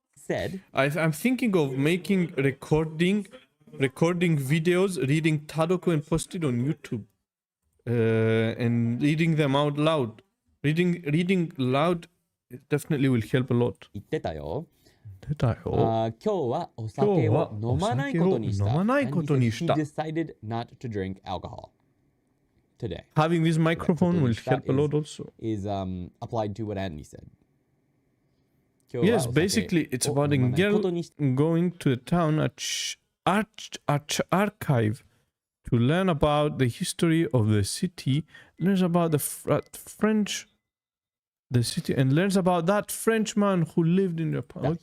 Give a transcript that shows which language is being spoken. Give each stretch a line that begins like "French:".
English: said, I'm thinking of making recording videos, reading Tadoku and post it on YouTube, and reading them out loud. Reading loud definitely will help a lot.
Japanese: 言ってたよ。出たよ。今日はお酒を飲まないことにした。飲まないことにした。
English: And he said he decided not to drink alcohol today. Having this microphone will help a lot also. Is applied to what Andy said. Yes, basically it's about a girl going to the town archive to learn about the history of the city, learns about the French, the city, and learns about that Frenchman who lived in Japan.